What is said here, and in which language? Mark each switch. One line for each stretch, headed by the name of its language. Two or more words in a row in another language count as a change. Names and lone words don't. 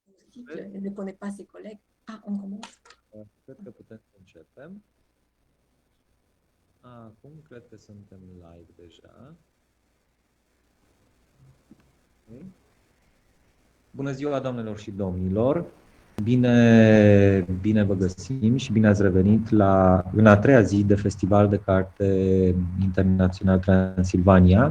French: critique, elle ne connaît pas ses collègues. Ah, on commence.
Romanian: Cred că putem să începem. Acum cred că suntem live deja. Okay. Bună ziua, doamnelor și domnilor! Bine vă găsim și bine ați revenit în a treia zi de Festival de Carte Internațional Transilvania.